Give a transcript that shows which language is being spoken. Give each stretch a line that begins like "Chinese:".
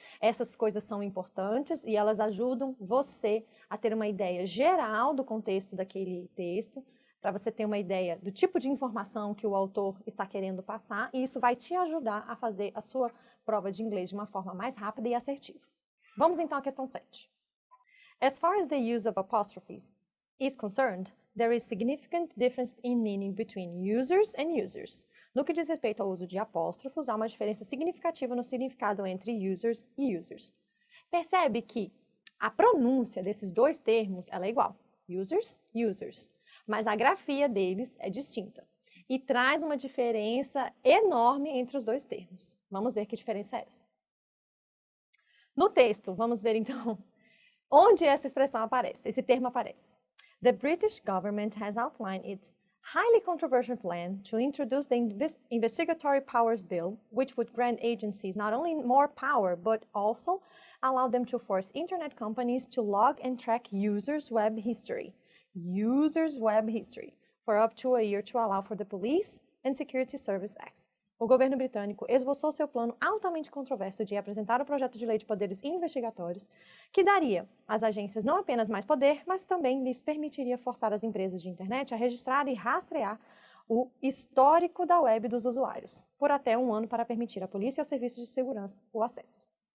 Portuguese: Essas coisas são importantes e elas ajudam você a ter uma ideia geral do contexto daquele texto, para você ter uma ideia do tipo de informação que o autor está querendo passar, e isso vai te ajudar a fazer a sua prova de inglês de uma forma mais rápida e assertiva. Vamos então à questão 7.
English: As far as the use of apostrophes is concerned, there is significant difference in meaning between users and users.
Portuguese: No que diz respeito ao uso de apóstrofos, há uma diferença significativa no significado entre users e users. Percebe que a pronúncia desses dois termos ela é igual. Users, users. Mas a grafia deles é distinta. E traz uma diferença enorme entre os dois termos. Vamos ver que diferença é essa. No texto, vamos ver então onde essa expressão aparece, esse termo aparece.
English: The British government has outlined its highly controversial plan to introduce the Investigatory Powers Bill, which would grant agencies not only more power, but also allow them to force internet companies to log and track users' web history. Users' web history for up to a year to allow for the police and security service access.
Portuguese: O governo britânico esboçou seu plano altamente controverso de apresentar o projeto de lei de poderes investigatórios, que daria às agências não apenas mais poder, mas também lhes permitiria forçar as empresas de internet a registrar e rastrear o histórico da web dos usuários, por até 1 ano, para permitir à polícia e aos serviços de segurança o acesso.